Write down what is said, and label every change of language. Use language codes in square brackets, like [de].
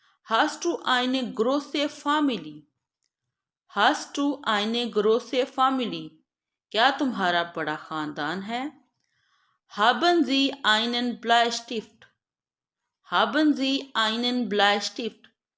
[de] Hast du eine große Familie. Hast du eine große Familie. [ur] کیا تمہارا بڑا خاندان ہے. [de] Haben Sie einen Bleistift. Haben Sie einen Bleistift.